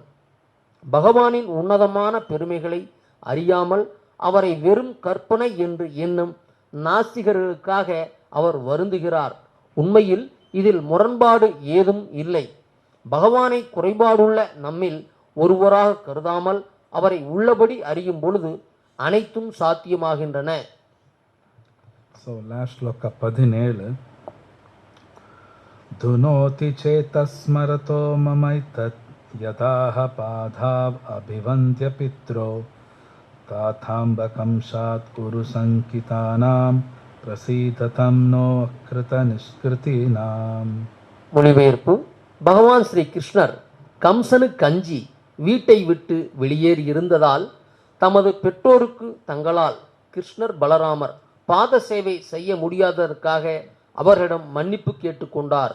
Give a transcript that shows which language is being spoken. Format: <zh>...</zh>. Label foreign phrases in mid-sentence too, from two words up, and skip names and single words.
<ta>பகவானின் உன்னதமான பெருமைகளை அறியாமல் அவரை வெறும் கற்பனை என்று எண்ணும் நாஸ்திகர்களுக்காக அவர் வருந்துகிறார். உண்மையில் இதில் முரண்பாடு ஏதும் இல்லை. பகவானை குறைபாடுள்ள நம்மில் ஒருவராக கருதாமல் அவரை உள்ளபடி அறியும் பொழுது அனைத்தும் சாத்தியமாகின்றன.</ta> <sa>श्लोक 17 धुनोति चेतस्मरतो ममैतत् यदाह पाधाव अभिवन्द्य पित्रो ताथाम्बकं सात् कुरु संकितानां प्रसीदतं नो कृत निष्कृतीनां.</sa> <ta>மொழிபெயர்ப்பு: பகவான் ஸ்ரீ கிருஷ்ணர் கம்சனுக்கு அஞ்சி வீட்டை விட்டு வெளியேறி இருந்ததால் தமது பெற்றோருக்கு தங்களால் கிருஷ்ணர் பலராமர் பாத சேவை செய்ய முடியாததற்காக அவர்களிடம் மன்னிப்பு கேட்டுக்கொண்டார்.</ta>